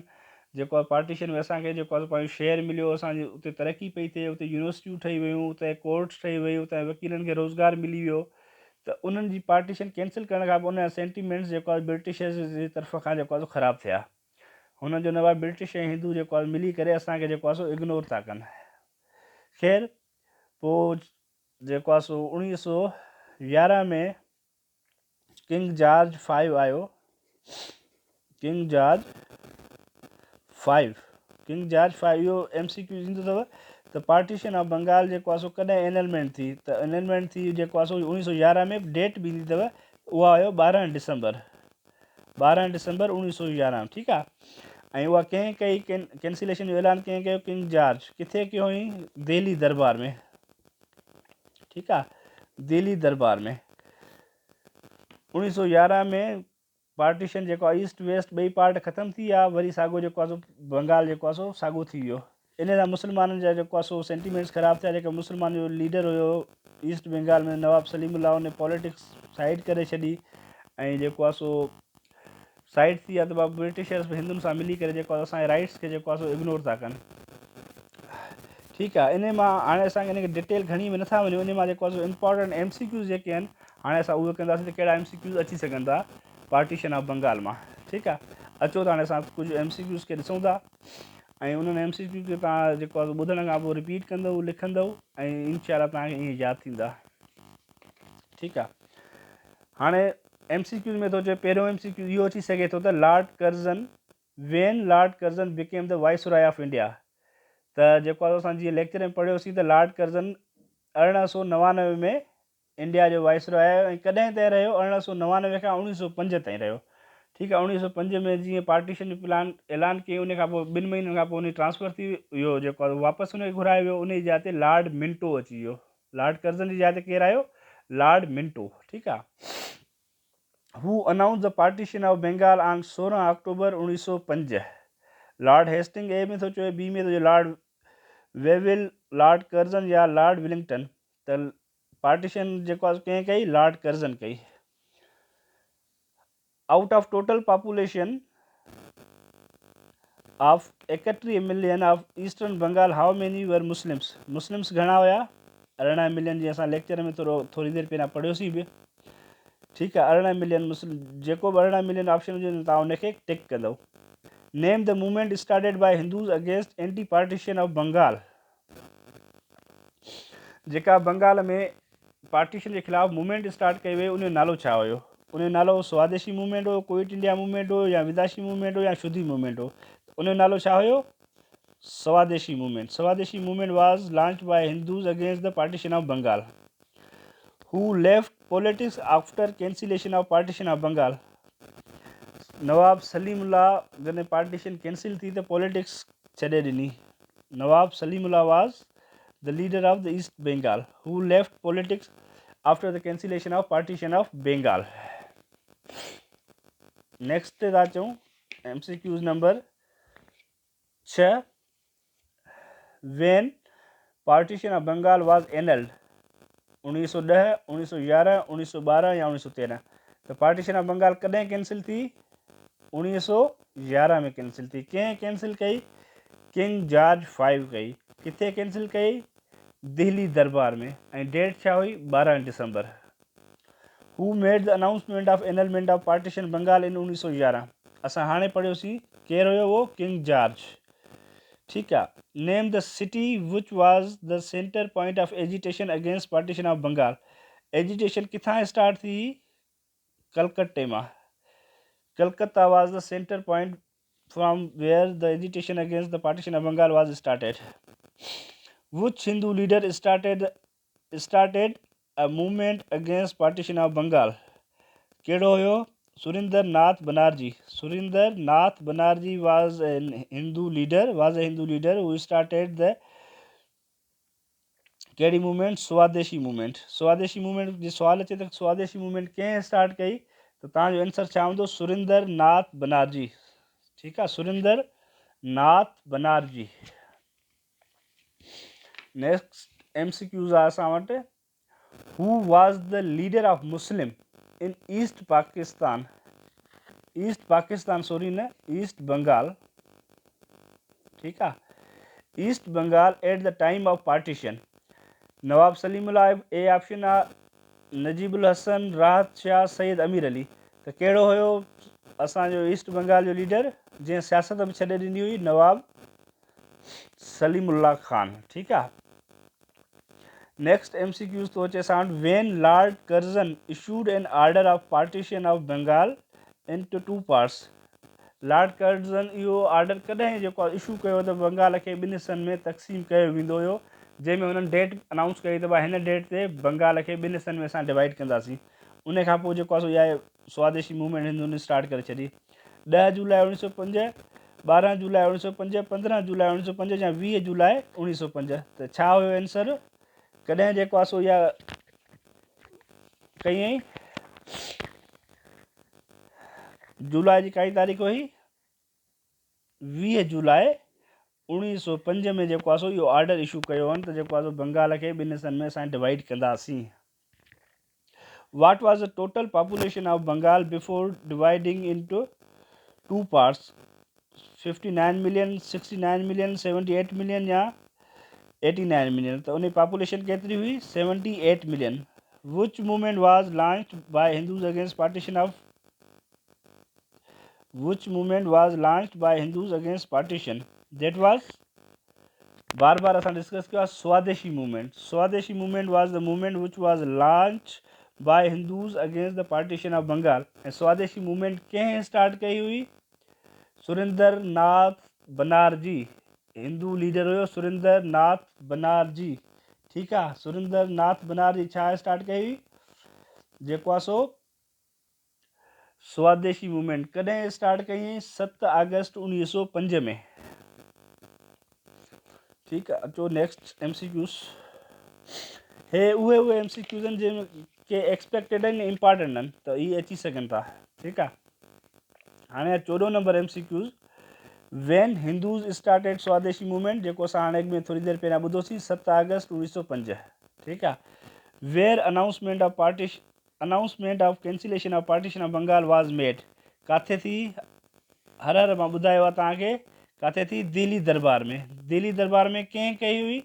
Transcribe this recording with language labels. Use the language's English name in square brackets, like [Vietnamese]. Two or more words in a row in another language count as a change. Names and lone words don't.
[Sindhi] जेको आहे पार्टीशन में असांखे जेको आहे पंहिंजो शेयर मिलियो, असांजी उते तरक़ी पई थिए, उते यूनिवर्सिटियूं ठही वियूं, उते कोर्ट्स ठही वियूं, उते वकीलनि खे रोज़गार मिली वियो। त उन्हनि जी पार्टीशन कैंसिल करण खां पोइ उन जा सेंटीमेंट्स जेको आहे ब्रिटिशर्स जी तरफ़ खां जेको आहे सो ख़राबु थिया। हुननि जो न भाई ब्रिटिश ऐं हिंदू जेको आहे मिली करे असांखे जेको आहे सो इग्नोर था कनि। ख़ैर पोइ जेको आहे सो 1911 में किंग जॉर्ज 5 आयो। किंग जॉर्ज 5 इहो MCQ ईंदो अथव त [English] partition of Bengal [Sindhi] जेको आहे सो कॾहिं एनलमेंट थी, त एनलमेंट थी जेको आहे सो 1911 में डेट बि ईंदी अथव, उहा आयो 12 डिसंबर 1911, ठीकु आहे। ऐं उहा कंहिं कई कैंसिलेशन जो ऐलान कंहिं कयो, किंग जॉर्ज। किथे कयो हुई, दिल्ली दरबार में, ठीकु आहे, दिल्ली दरबार में। 1911 में पार्टीशन जेको आहे [English] east west [Sindhi] ॿई पार्ट ख़तमु थी विया, वरी साॻियो जेको आहे सो बंगाल जेको आहे सो साॻियो थी वियो। इन सां मुस्लमाननि जा जेको आहे सो सेंटीमेंट्स ख़राबु थिया। जेको मुस्लमान जो लीडर हुयो ईस्ट बंगाल में नवाब सलीमुल्लाह, उन पॉलिटिक्स साइड करे छॾी ऐं जेको आहे सो साइड थी विया त ब्रिटिशर्स हिंदुनि सां मिली करे जेको आहे असांजे राइट्स खे जेको आहे सो इग्नोर था कनि। ठीकु आहे, इन मां हाणे असांखे हिन खे डिटेल खणी में नथा वञूं। इन मां जेको आहे सो [English] important MCQs [Sindhi] जेके आहिनि हाणे असां उहे कंदासीं त कहिड़ा MCQs अची सघनि था [English] partition of Bengal [Sindhi] मां। ठीकु आहे, अचो त हाणे असां कुझु MCQs खे ॾिसूं था ऐं उन्हनि MCQ खे तव्हां जेको आहे ॿुधण खां पोइ रिपीट कंदव, लिखंदव ऐं इंशाअल्लाह तव्हांखे ईअं यादि थींदा। ठीकु आहे, हाणे MCQs में थो चए पहिरियों MCQ इहो अची सघे थो त लॉर्ड कर्ज़न, [English] when Lord Curzon became the Viceroy of India. [Sindhi] त जेको आहे असां जीअं लेक्चर में पढ़ियोसीं त लॉर्ड कर्ज़न 1899 में इंडिया जो वाइसरॉय आहे ऐं कॾहिं ताईं रहियो, 1899 खां 1905 ताईं रहियो। ठीकु आहे, 1905 में जीअं पार्टीशन जो प्लान ऐलान कई, उन खां पोइ 2 महीननि खां पोइ उन ट्रांसफ़र थी वियो, जेको आहे वापसि उनखे घुरायो वियो। उन जी जाइ ते लॉर्ड मिंटो अची वियो। लॉर्ड कर्ज़न जी जाइ ते केरु आयो? [English] लॉर्ड मिंटो। [Sindhi] ठीकु आहे, [English] who announced the partition of Bengal on 16 October 1905. [Sindhi] लॉर्ड हेस्टिंग ए में थो चए, बी में थो चए लॉर्ड वेविल, लॉर्ड कर्ज़न या लॉर्ड विलिंगटन। त पार्टीशन जेको आहे कंहिं कई? लॉर्ड कर्ज़न कई। [English] out of total population of 31 million of Eastern Bengal, how many were Muslims? [Sindhi] मुस्लिम्स घणा हुया? 18 मिलियन, जीअं असां लेक्चर में थोरी देरि पहिरियां पढ़ियोसीं बि। ठीकु आहे, 18 मिलियन मुस्लिम, जेको बि 18 मिलियन ऑप्शन हुजे तव्हां उनखे टिक कंदव। [English] name the movement started by Hindus against anti partition of Bengal. [Sindhi] जेका बंगाल में पार्टीशन जे ख़िलाफ़ु मूवमेंट स्टार्ट कई वई, उनजो नालो छा हुयो? उनजो नालो स्वदेशी मूवमेंट हो, क्विट इंडिया मूवमेंट हो, या विदेशी मूवमेंट हो, या शुद्धि मूवमेंट हो? उनजो नालो छा हुयो? स्वदेशी मूवमेंट। [English] Swadeshi movement was launched by Hindus against the partition of Bengal. who left politics after cancellation of partition of Bengal. [Sindhi] नवाब सलीमुल्लाह जॾहिं पार्टीशन कैंसिल थी त पॉलिटिक्स छॾे ॾिनी। [English] Nawab Salimullah was the leader of the East Bengal, who left politics after the cancellation of partition of Bengal. [Sindhi] Next था चऊं MCQs नंबर 6, [English] when partition of Bengal was annulled, 1910, 1911, 1912 या 1913। [Sindhi] तो [English] partition of Bengal [Sindhi] कॾहिं कैंसिल थी? 1911 में कैंसिल थी। कंहिं कैंसिल कई? किंग जॉर्ज 5 कई। किथे कैंसिल कई? दिल्ली दरबार में। ऐं डेट छा हुई? 12 दिसंबर। [English] who made the announcement of annulment of partition Bengal in 1911. [Sindhi] असां हाणे पढ़ियोसीं, केरु हुयो वो? किंग जॉर्ज। ठीकु आहे, [English] name the city which was the center point of agitation against partition of Bengal. [Sindhi] एजिटेशन किथां स्टार्ट थी? कलकत्ते मां। [English] Calcutta was the center point from where the agitation against the partition of Bengal was started. Which Hindu leader started a movement against partition of Bengal? [Sindhi] केड़ो हुयो? सुरिंदर नाथ बनर्जी। [English] सुरिंदर नाथ बनर्जी was a Hindu leader who started the कहिड़ी मूवमेंट? [Sindhi] स्वदेशी मूवमेंट। स्वदेशी मूवमेंट जी सवाल अचे त स्वदेशी मूवमेंट कंहिं स्टार्ट कई? त तव्हांजो आंसर छा हूंदो? सुरिंदर नाथ बनर्जी। ठीकु आहे, सुरिंदर नाथ बनर्जी। [English] next MCQs [Sindhi] आहे असां वटि, [English] who was the leader of Muslim in East Pakistan. East Pakistan sorry न, East Bengal. [Sindhi] ठीकु आहे, [English] East Bengal at the time of partition. [Sindhi] नवाब सलीमुल्लाह ए ऑप्शन आहे, नजीबुल हसन, राहत शाह, सैयद अमीर अली। त कहिड़ो हुयो असांजो ईस्ट बंगाल जो लीडर जंहिं सियासत बि छॾे ॾिनी हुई? नवाब सलीमुल्लाह खान। ठीकु आहे, [English] next MCQs [Sindhi] थो अचे असां वटि, [English] when Lord Curzon issued an order of partition of Bengal into 2 parts. [Sindhi] लॉर्ड कर्ज़न इहो ऑर्डर कॾहिं जेको आहे इशू कयो त बंगाल खे 2 हिसनि में तक़सीम कयो वेंदो हुयो, जंहिंमें हुननि डेट अनाउंस कई त भाई हिन डेट ते बंगाल खे 2 हिसनि में असां डिवाइड कंदासीं। उन खां पोइ जेको आहे सो इहा स्वदेशी मूवमेंट हिंदुनि स्टार्ट करे छॾी। 10 जुलाई 1905, 12 जुलाई 1905, 15 जुलाई 1905 या 20 जुलाई 1905। त छा हुयो आंसर? कॾहिं जेको आहे सो इहा कई? जुलाई जी काई तारीख़ हुई 20 जुलाई 1905 में जेको आहे सो इहो ऑर्डर इशू कयो हुअनि त जेको आहे सो बंगाल खे ॿिनि हिसनि में असां डिवाइड कंदासीं। [English] What was the total population of Bengal before dividing into two parts? 59 million, 69 million, 78 million या 89 million? [Sindhi] तो उन्हें population केतरी हुई [English] 78 million. Which movement was launched by Hindus against partition of That was [Sindhi] बार बार असां डिस्कस किया [English] स्वदेशी मूवमेंट। Swadeshi movement was the movement which was launch by Hindus against the partition of Bengal. [Sindhi] ऐं स्वदेशी मूवमेंट कंहिं स्टार्ट कई हुई? सुरेंद्र नाथ बनर्जी, हिंदू लीडर हुयो सुरेंद्र नाथ बनर्जी। ठीकु आहे, सुरेंद्र नाथ बनर्जी छा स्टार्ट कई हुई? जेको आहे सो स्वदेशी मूवमेंट कॾहिं स्टार्ट कई हुई? 7 अगस्त 1905 में। ठीकु आहे, अचो नेक्स्ट MCQs। हे उहे MCQs आहिनि जंहिंखे एक्सपेक्टेड आहिनि इम्पॉर्टेंट आहिनि त इहे अची सघनि था। ठीकु आहे, हाणे 14 नंबर MCQs। [English] when Hindus started Swadeshi movement, [Sindhi] जेको असां हाणे में थोरी देरि पहिरियां ॿुधोसीं 7 अगस्त 1905। ठीकु आहे। [English] where announcement of cancellation of partition of Bengal was made, [Sindhi] किथे थी? हर मां ॿुधायो आहे तव्हांखे, किथे थी? दिल्ली दरबार में। दिल्ली दरबार में कंहिं कई हुई?